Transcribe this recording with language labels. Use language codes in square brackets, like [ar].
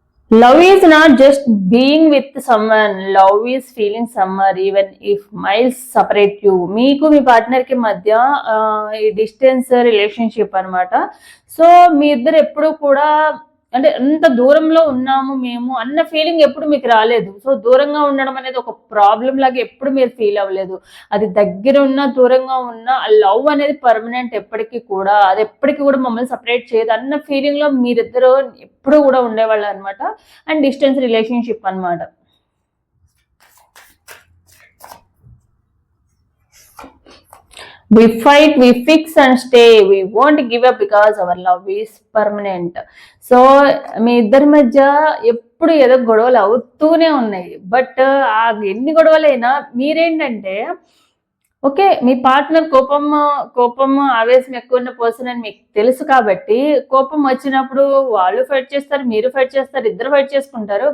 [en] Love is not just being with someone. Love is feeling someone even if miles separate you. [te] మీకు మీ partner కి మధ్య ఈ distance relationship అనమాట. So మీ ఇద్దరు ఎప్పుడు కూడా అంటే ఎంత దూరంలో ఉన్నాము మేము అన్న ఫీలింగ్ ఎప్పుడు మీకు రాలేదు. సో దూరంగా ఉండడం అనేది ఒక ప్రాబ్లం లాగా ఎప్పుడు మీరు ఫీల్ అవ్వలేదు. అది దగ్గర ఉన్నా దూరంగా ఉన్నా ఆ లవ్ అనేది పర్మనెంట్ ఎప్పటికీ కూడా, అది ఎప్పటికీ కూడా మమ్మల్ని సపరేట్ చేయదు అన్న ఫీలింగ్ లో మీరిద్దరు ఎప్పుడు కూడా ఉండేవాళ్ళు అనమాట. అండ్ డిస్టెన్స్ రిలేషన్షిప్ అనమాట. [en] We fight, we fix and stay. We won't give up because our love is permanent. [te] So మీ ఇద్దరి మధ్య ఎప్పుడు ఏదో గొడవలు అవుతూనే ఉన్నాయి. బట్ ఆ ఎన్ని గొడవలైనా మీరేంటంటే ఓకే, మీ పార్ట్నర్ కోపం ఆవేశం ఎక్కువ ఉన్న పర్సన్ అని మీకు తెలుసు కాబట్టి కోపం వచ్చినప్పుడు వాళ్ళు ఫైట్ చేస్తారు, మీరు ఫైట్ చేస్తారు, ఇద్దరు ఫైట్ చేసుకుంటారు.